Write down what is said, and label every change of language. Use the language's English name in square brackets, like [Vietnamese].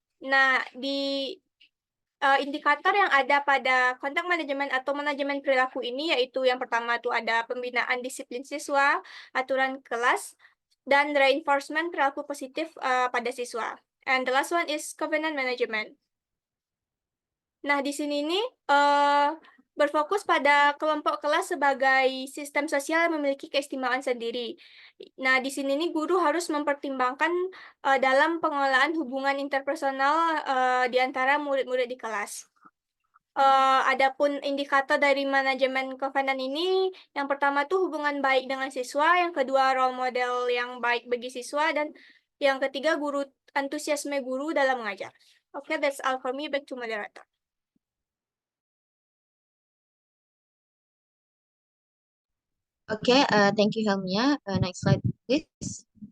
[Indonesian] Nah, di indikator yang ada pada conduct management atau manajemen perilaku ini yaitu yang pertama itu ada pembinaan disiplin siswa, aturan kelas, dan reinforcement perilaku positif pada siswa. [English] And the last one is covenant management. [Indonesian] Nah, di sini nih berfokus pada kelompok kelas sebagai sistem sosial yang memiliki keistimewaan sendiri. Nah, di sini nih guru harus mempertimbangkan dalam pengelolaan hubungan interpersonal di antara murid-murid di kelas. Adapun indikator dari manajemen kekonvenan ini, yang pertama tuh hubungan baik dengan siswa, yang kedua role model yang baik bagi siswa, dan yang ketiga antusiasme guru dalam mengajar. [English] Okay, that's all for me. Back to moderator. Okay, thank you, Helmia. Next slide, please.